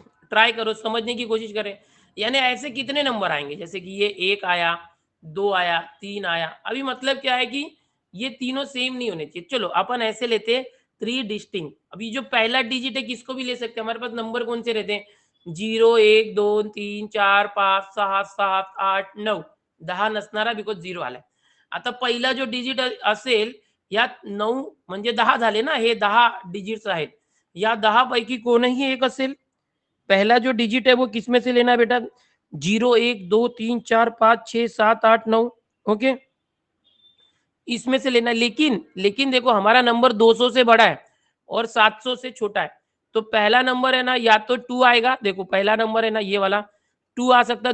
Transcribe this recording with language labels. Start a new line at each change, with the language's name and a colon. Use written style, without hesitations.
Hindi: Try करो, समझने की कोशिश करें. यानी ऐसे कितने नंबर आएंगे, जैसे कि ये 1 आया, 2 आया, 3 आया. अभी मतलब क्या है कि ये तीनों सेम नहीं होने चाहिए. चलो अपन ऐसे लेते हैं 3 डिस्टिंक्ट. अभी जो पहला डिजिट है किसको भी ले सकते हैं. हमारे पास नंबर कौन से रहते हैं, 0, 1, 2, 3, 4, 5, 6, 7, 8, 9, 10
Marathi: नसणारा, बिकॉज 0 आलाय. आता पहिला जो डिजिट असेल, यात 9 म्हणजे 10 झाले ना, हे 10 डिजिट्स आहेत. या 10 पैकी कोणही एक असेल.
Hindi: पहला जो डिजिट है वो किस में से लेना है बेटा, 0, 1, 2, 3, 4, 5, 6, 7, 8, 9. ओके, इसमें से लेना है. लेकिन लेकिन देखो हमारा नंबर 200 से बड़ा है और 700 से छोटा है. तो पहला नंबर है ना, या तो 2 आएगा. देखो पहला नंबर है ना, ये वाला 2 आ सकता है.